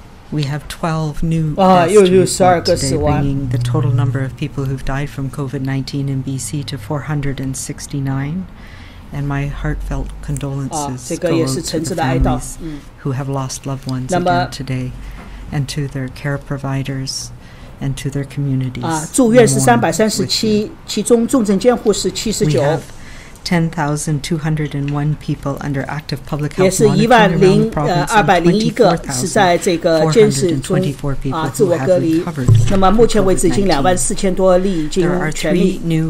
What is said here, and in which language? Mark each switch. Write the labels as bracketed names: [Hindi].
[English] We have 12 new deaths to report today, bringing the total number of people who've died from COVID-19 in BC to 469. And my heartfelt condolences go to the families who have lost loved ones again today, and to their care providers, and to their communities. [Chinese] 住院是337，其中重症监护是79。 [English] 10,201 people under active public health [Chinese] 也是10201个是在这个监视中自我隔离。那么目前为止已经24000多例已经全例。